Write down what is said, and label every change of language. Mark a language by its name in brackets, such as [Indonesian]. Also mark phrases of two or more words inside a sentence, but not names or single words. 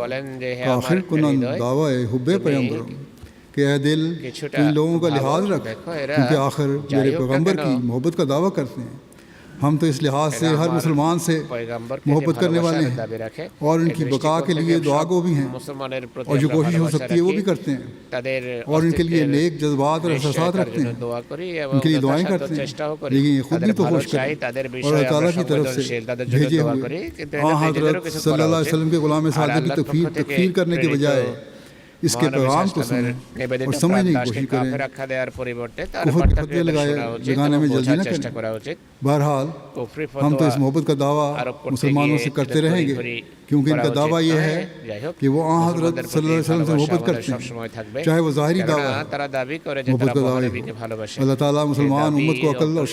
[Bangla] যে হে [Urdu] آخر [Bangla] আমার [Urdu] کنن [Bangla] হৃদয় [Urdu] دعوی حب پیغمبروں کہ اے دل [Bangla] কিছুটা [Urdu] تو ان لوگوں کا لحاظ [Bangla] ভালো। [Urdu] رکھ [Bangla] দেখো এরা [Urdu] کیونکہ آخر [Bangla] যাই [Urdu] میرے [Bangla] হোক না [Urdu] پیغمبر [Bangla] কেন, [Urdu] کی محبت کا دعویٰ کرتے ہیں. ہم تو اس لحاظ سے [Bangla] এরা [Urdu] ہر [Bangla] আমার [Urdu] مسلمان سے [Bangla] পয়গম্বরকে যে [Urdu] محبت کرنے والے [Bangla] ভালোবাসার [Urdu] ہیں [Bangla] দাবি রাখে, [Urdu] اور ان [Bangla] এই [Urdu] کی بقا کے [Bangla] দৃষ্টিকোণ [Urdu] لیے [Bangla] থেকে [Urdu] دعا [Bangla] সব [Urdu] گو بھی ہیں, [Bangla] মুসলমানের প্রতি [Urdu] اور جو [Bangla] আমরা [Urdu] کوشش ہو [Bangla] ভালোবাসা [Urdu] سکتی ہے وہ [Bangla] রাখি, [Urdu] بھی کرتے ہیں, [Bangla] তাদের [Urdu] اور ان کے لیے [Bangla] অস্তিত্বের [Urdu] نیک جذبات اور [Bangla] নিশ্চয়তার [Urdu] احساسات رکھتے [Bangla] জন্য [Urdu] ہیں, [Bangla] দোয়া করি এবং [Urdu] ان کے لیے دعائیں [Bangla] যথাসাধ্য [Urdu] کرتے ہیں. [Bangla] চেষ্টাও করি [Urdu] لیکن یہ خود [Bangla] তাদের [Urdu] بھی تو [Bangla] ভালো [Urdu] ہوش [Bangla] চাই, [Urdu] کریں [Bangla] তাদের [Urdu] اور [Bangla] বিষয়ে [Urdu] اللہ [Bangla] আমরা [Urdu] تعالیٰ کی طرف سے [Bangla] সংবেদনশীল, তাদের জন্য [Urdu] بھیجے [Bangla] দোয়া [Urdu] ہوئے [Bangla] করি, কিন্তু [Urdu] آن [Bangla] এটা নিজেদেরও [Urdu] حضرت [Bangla] কিছু [Urdu] صلی [Bangla] করা [Arabic] اللہ علیہ [Bangla] উচিত. [Urdu] وسلم کے غلام [Bangla] আর [Urdu] صادق کی [Bangla] আল্লাহর পক্ষ থেকে [Urdu] تکفیر کرنے کے [Bangla] প্রেরিত [Urdu] بجائے اس کے پیغام کو سنیں اور سمجھنے کی کوشش کریں کفر کے فتوے لگانے میں جلدی نہ کریں بہرحال ہم تو اس محبت کا دعویٰ مسلمانوں سے کرتے رہیں گے کیونکہ ان کا دعویٰ یہ ہے کہ وہ آن حضرت [Arabic] صلی اللہ علیہ وسلم [Urdu] سے محبت کرتے ہیں چاہے وہ ظاہری دعویٰ ہے محبت کا دعویٰ ہے اللہ تعالیٰ مسلمان امت کو عقل اور